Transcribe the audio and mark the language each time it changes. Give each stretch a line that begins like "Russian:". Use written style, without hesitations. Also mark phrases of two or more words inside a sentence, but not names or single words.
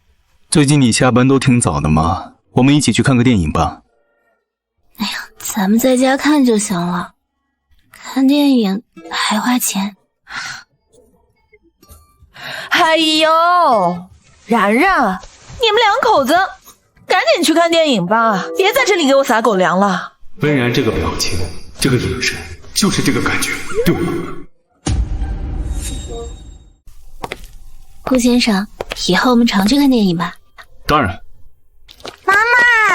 Chinese: 最近你下班都挺早的嘛，我們一起去看個電影吧。哎呀，咱們在家看就行了，看電影還花錢。哎呦，然然，你們2口子趕緊去看電影吧，別在這裡給我撒狗糧了。溫然這個表情，這個眼神，就是這個感覺，對嗎？顧先生，以後我們常去看電影吧。當然。媽媽，